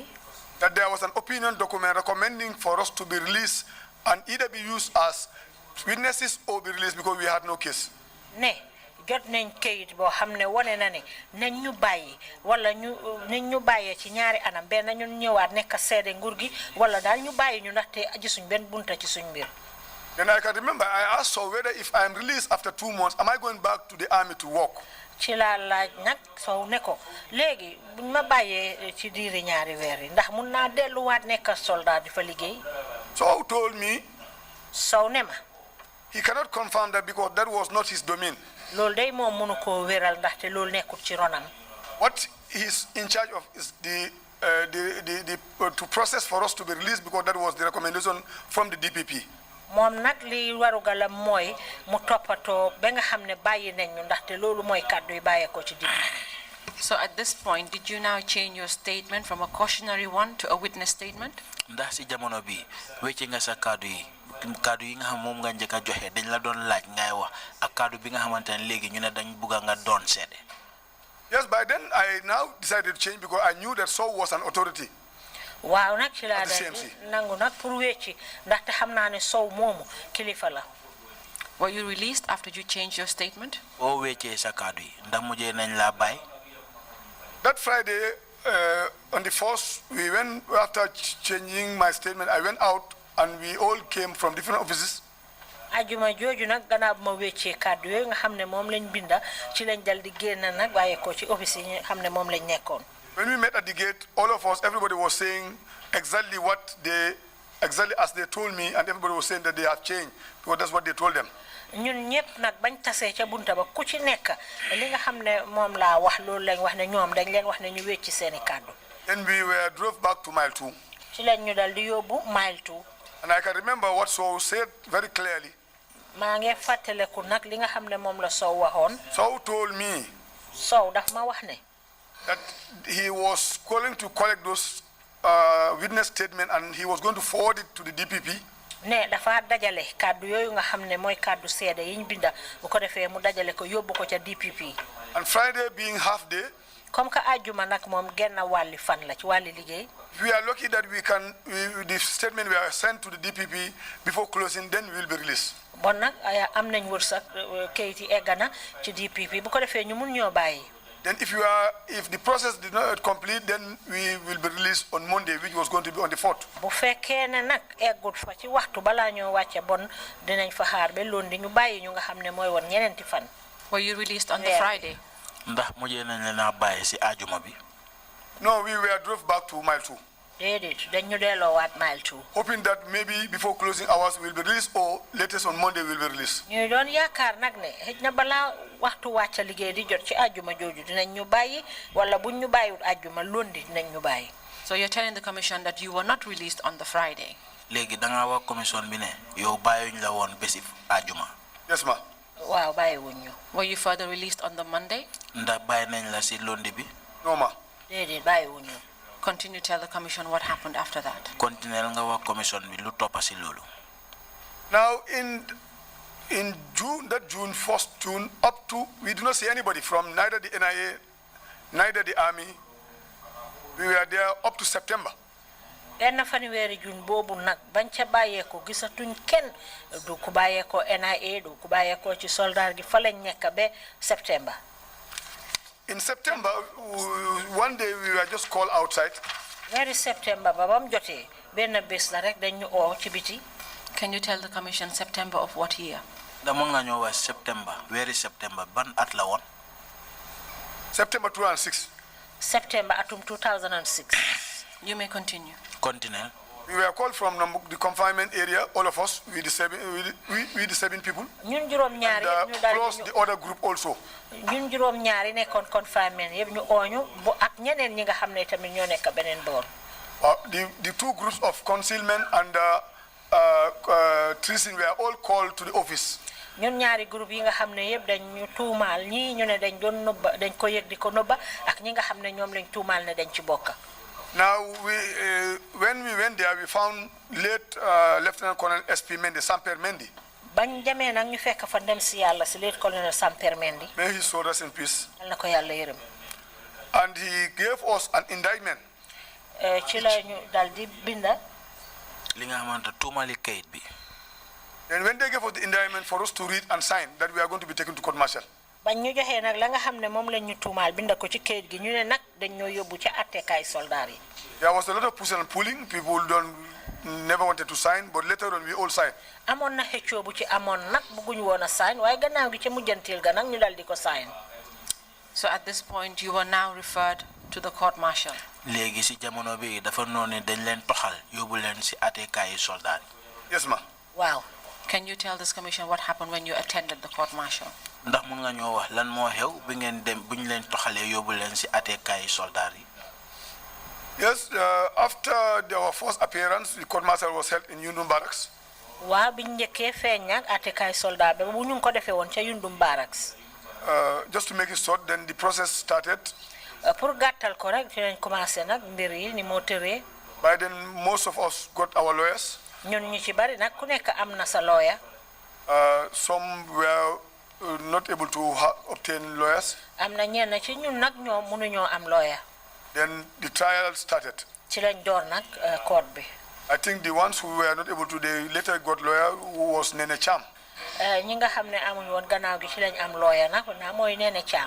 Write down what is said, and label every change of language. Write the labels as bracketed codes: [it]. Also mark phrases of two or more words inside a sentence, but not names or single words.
[en] That there was an opinion document recommending for us to be released and either be used as witnesses or be released because we had no case. [wo] Ne jot nañ kayit boo xam ne wane na ne nañ ñu bàyyi wala nañ ñu bàyyee ci ñaari anam benn ñun ñëwaat nekk seede nguur gi wala daal ñu bàyyi ñu ndaxte gisuñ benn bunta ci suñ mbir. [en] Then I can remember I asked Sow whether if I am released after 2 months, am I going back to the army to work? [wo] ci laa laaj nag Sow ne ko léegi buñ ma bàyyee ci diiri ñaari weer yi ndax mun naa delluwaat nekk soldat di fa liggéey. [en] Sow told me [wo] Sow ne ma. [en] he cannot confirm that because that was not his domain. [wo] loolu day moom mënu koo wéral ndaxte loolu nekkul ci ronam. [en] What he's in charge of is to process for us to be released because that was the recommendation from the DPP. [wo] moom nag li warugalam mooy mu toppatoo ba nga xam ne bàyyi nañ ñu ndaxte loolu mooy kàddu yi bàyyeekoo ci DPP. [en] So at this point, did you now change your statement from a cautionary one to a witness statement? [wo] ndax si jamono bi wecci nga sa kàddu yi nga xam moom nga njëkk a joxe dañ la doon laaj ngay wax ak kàddu bi nga xamante ne léegi ñu ne dañ bugga nga doon seede. [en] Yes, by then I now decided to change because I knew that Sow was an authority. [wo] waaw nag ci laa [en] At the [wo] daal [en] CMC. [wo] nangu nag pour wecci ndaxte xam naa ne Sow moomu kilifa la. [en] Were you released after you changed your statement? [wo] boo weccee sa kàddu yi ndax mujjee nañ laa bàyyi. [en] That Friday, on the 1st, we went, after changing my statement, I went out and we all came from different offices. [wo] ajuma jooju nag gannaaw bu ma weccee kàddu yooyu nga xam ne moom lañ binda ci lañ dal di génn nag waaye ko ci office yi nga xam ne moom lañ nekkoon. [en] When we met at the gate, all of us, everybody was saying exactly as they told me, and everybody was saying that they have changed because that's what they told them. [wo] ñun ñëpp nag bañ tasee ca bunta ba ku ci nekk li nga xam ne moom laa wax loolu lañ wax ne ñoom dañ leen wax ne ñu wecci seeni kàddu. [en] Then we were drove back to mile 2. [wo] ci lañ ñu dal di yóbbu mile 2. [en] And I can remember what Sow said very clearly. [wo] maa ngi fàttaleku nag li nga xam ne moom la Sow waxoon. [en] Sow told me [wo] Sow daf ma wax ne. [en] that he was calling to collect those witness statement and he was going to forward it to the DPP. [wo] ne dafa dajale kàddu yooyu nga xam ne mooy kàddu seede yiñ binda bu ko defee mu dajale ko yóbbu ko ca DPP. [en] And Friday being half day, [fr] comme que [wo] ajuma nag moom genn wàlli fan la ci wàlli liggéey. [en] we are lucky that the statement we are sent to the DPP before closing, then we will be released. [wo] bon nag am nañ wërsëg kayit yi eggana ci DPP bu ko defee ñu mun ñoo bàyyi. [en] Then if the process did not complete, then we will be released on Monday, which was going to be on the 4th. [wo] bu fekkee ne nag eggut fa ci waxtu balaa ñoo wàcce bon dinañ fa xaar ba lundi ñu bàyyi ñu nga xam ne mooy woon ñeneenti fan. [en] Were you released on the Friday? [wo] ndax mujjee nañ leen a bàyyi si ajuma bi. [en] No, we were drove back to mile 2. [wo] déedéet dañ ñu delloowaat mile 2. [en] Hoping that maybe before closing hours we will be released or latest on Monday we will be released. [wo] ñuy doon yaakaar nag ne xëj na balaa waxtu wàcca liggéey di jot ci ajuma jooju dinañ ñu bàyyi wala buñ ñu bàyyiwut ajuma lundi dinañ ñu bàyyi. [en] So you're telling the commission that you were not released on the Friday? [wo] léegi da ngaa wax commission bi ne yow bàyyiwuñ la woon bési ajuma. [en] Yes, ma. [wo] waaw bàyyiwuñ ñu. [en] Were you further released on the Monday? [wo] ndax bàyyi nañ la si lundi bi. [en] No, ma. [wo] déedéet bàyyiwuñ ñu. [en] Continue to tell the commission what happened after that. [wo] continuel nga wax commission bi lu toppa si loolu. [en] Now in June, that June, 1st June, up to, we do not see anybody from neither the NIA, neither the army. We were there up to September. [wo] benn fanweeri jun boobu nag bañ ca bàyyeekoo gisatuñ kenn du ku bàyyeekoo NIA du ku bàyyeekoo ci soldat gi fa lañ nekk ba septembre. [en] In September, one day we were just called outside. [wo] weeri septembre ba bam jotee benn bés la rek dañ ñu oo ci biti. [en] Can you tell the commission September of what year? [wo] dama nga ñoo wax septembre weeri septembre ban at la woon. [en] September 2006. [wo] septembre atum 2006. [en] You may continue. [wo] continuel. [en] We were called from the confinement area, all of us, with the seven people, [wo] ñun juróom ñaari [en] and [wo] yëpp ñu daal [en] plus [wo] di [en] the other group also. [wo] ñun juróom ñaari nekkoon confinement yëpp ñu ooñu bu ak ñeneen ñi nga xam ne tamit ñoo nekk beneen boor. [en] The two groups of concealment and Trrc were all called to the office. [wo] ñun ñaari groupe yi nga xam ne yëpp dañ ñu tuumaal ñii ñu ne dañ doon nëbba dañ ko yëg di ko nëbba ak ñi nga xam ne ñoom lañ tuumaal ne dañ ci bokk. [en] Now, when we went there, we found late Lieutenant Colonel SP Mendy, Samper Mendy. [wo] bañ demee nag ñu fekk fa ndem si yàlla si [en] late colonel [wo] Samper Mendy. [en] May his soul rest in peace. [wo] yal na ko yàlla yërëm. [en] And he gave us an indictment. [wo] ci la ñu dal di binda. li nga xamante tuumali kayit bi. [en] And when they gave us the indictment for us to read and sign, that we are going to be taken to court martial. [wo] bañ ñu joxee nag la nga xam ne moom lañ ñu tuumaal binda ko ci kayit gi ñu ne nag dañ ñoo yóbbu ci attekaay soldaar yi. [en] There was a lot of pushing and pulling. People never wanted to sign, but later on we all signed. [wo] amoon na xëccoo bu ci amoon nag bëgguñu woon a sign waaye gannaaw gi ca mujjantil ga nag ñu dal di ko sign. [en] So at this point, you were now referred to the court martial. [wo] léegi si jamono bi dafa noonu dañ leen toxal yóbbu leen si attekaay soldaar yi. [en] Yes, ma'am. [wo] waaw. [en] Can you tell this commission what happened when you attended the court martial? [wo] ndax mun nga ñoo wax lan moo xew bi ngeen dem bu ñu leen toxalee yóbbu leen si attekaay soldaar yi. [en] Yes, after our first appearance, the court martial was held in Yundum Barracks. [wo] waaw biñ njëkkee feeñ nag attekaay soldaar ba bu ñu ngi ko defee woon ca Yundum Barracks. [en] Just to make it short, then the process started. [wo] pour gàttal ko rek ci lañ commencé nag mbir yi ni moo tëree. [en] By then, most of us got our lawyers. [wo] ñun ñu ci bari nag ku nekk am na sa lawyer. [en] Some were not able to obtain lawyers. [wo] am na ñenn ci ñun nag ñoom mënuñoo am lawyer. [en] Then the trial started. [wo] ci lañ door nag court bi. [en] I think the ones who were not able to, they later got lawyer, who was Nene Cham. [wo] ñi nga xam ne amuñ woon gannaaw gi ci lañ am lawyer nag naa mooy Nene Cham.